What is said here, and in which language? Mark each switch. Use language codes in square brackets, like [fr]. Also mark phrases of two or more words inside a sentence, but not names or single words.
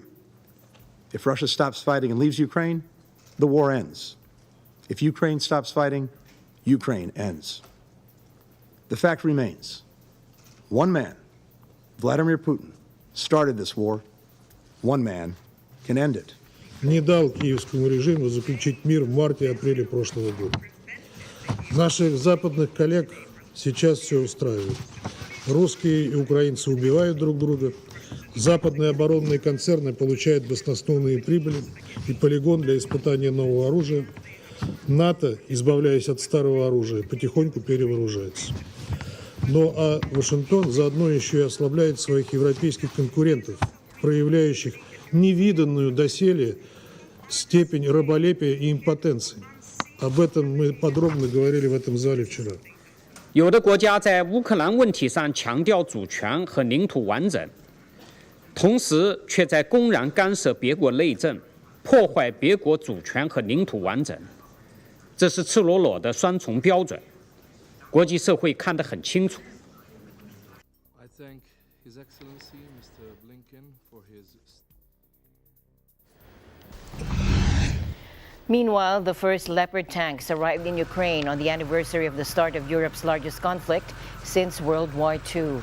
[en] If Russia stops fighting and leaves Ukraine, the war ends. If Ukraine stops fighting, Ukraine ends. The fact remains, one man, Vladimir Putin, started this war. One man can end it. [ru] Не дал киевскому режиму заключить мир в марте-апреле прошлого года. Наших западных коллег сейчас все устраивает. Русские и украинцы убивают друг друга. Западные оборонные концерны получают баснословные прибыли и полигон для испытания нового оружия. НАТО, избавляясь от старого оружия, потихоньку перевооружается. А Вашингтон заодно еще и ослабляет своих европейских конкурентов, проявляющих невиданную доселе степень раболепия и импотенции. Об этом мы подробно говорили в этом зале вчера. [zh] 有的国家在乌克兰问题上强调主权和领土完整，同时却在公然干涉别国内政，破坏别国主权和领土完整，这是赤裸裸的双重标准，国际社会看得很清楚。 [en] I thank His Excellency Mr. Blinken for his. Meanwhile, the first Leopard tanks arrived in Ukraine on the anniversary of the start of Europe's largest conflict since World War II.